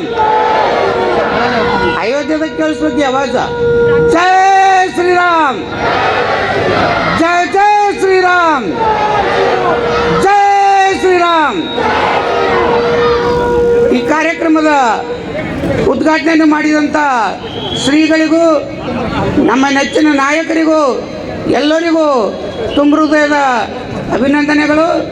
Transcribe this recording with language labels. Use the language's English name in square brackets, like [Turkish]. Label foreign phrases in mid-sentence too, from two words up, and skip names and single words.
[Kannada] ಅಯೋಧ್ಯೆತ ಕೇಳಿಸೋಕೆ [Hindi] आवाज जय श्री राम, जय जय श्री राम, जय श्री राम. [Kannada] ಈ ಕಾರ್ಯಕ್ರಮದ ಉದ್ಘಾಟನೆ ಮಾಡಿದಂತ ಶ್ರೀಗಳಿಗೂ ನಮ್ಮ ನೆಚ್ಚಿನ ನಾಯಕರಿಗೂ ಎಲ್ಲರಿಗೂ ತುಂಬ ಹೃದಯದ ಅಭಿನಂದನೆಗಳು.